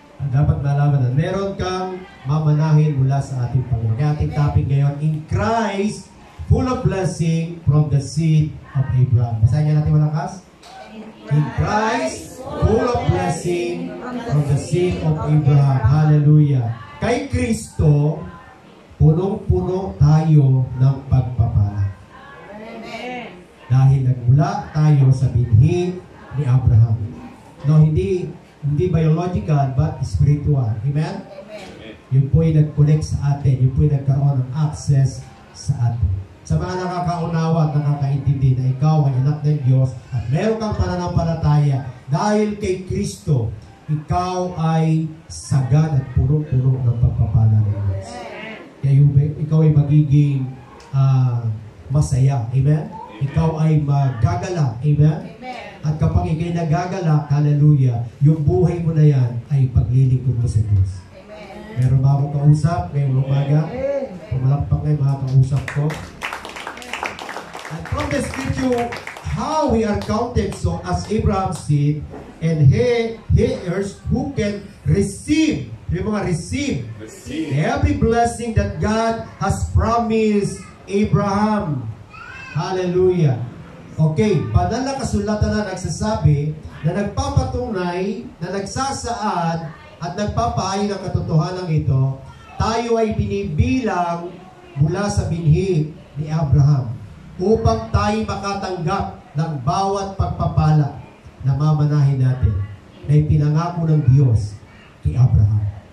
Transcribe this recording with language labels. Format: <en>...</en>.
<tl>Dapat malaman na meron kang mamanahin mula sa ating Panginoon. Kaya ating topic ngayon,</tl> <en>in Christ, full of blessing from the seed of Abraham.</en> <tl>Basahin niya natin malakas.</tl> <en>In Christ, full of blessing from the seed of Abraham. Hallelujah.</en> <tl>Kay Kristo, punong-puno tayo ng pagpapala. Amen. Dahil nagmula tayo sa binhi ni Abraham.</tl> <en>No,</en> <tl>hindi</tl> <en>biological, but spiritual. Amen?</en> <tl>Yun po yung nag-connect sa atin. Yun po yung nagkaroon ng access sa atin. Sa mga nakakaunawa at nakakaintindi na ikaw ay anak ng Diyos at meron kang pananampalataya dahil kay Kristo, ikaw ay sagad at puno-puno ng pagpapala ng Diyos. Kaya ikaw ay magiging masaya. Amen? Ikaw ay magagala. Amen? At kapag ikay nagagala, hallelujah, yung buhay mo na yan ay paglilingkod mo sa Diyos. Meron ba akong kausap ngayong umaga? Pumalakpak ngayon mga kausap ko.</tl> <en>And from the scripture, how we are counted so as Abraham's seed, and he heirs who can receive,</en> <tl>yung mga</tl> <en>receive every blessing that God has promised Abraham. Hallelujah.</en> <tl>Okay, banal na kasulatan na nagsasabi na nagpapatunay, na nagsasaad at nagpapahay ng katotohanan ito, tayo ay binibilang mula sa binhi ni Abraham upang tayo makatanggap ng bawat pagpapala na mamanahin natin na ipinangako ng Diyos kay Abraham.</tl>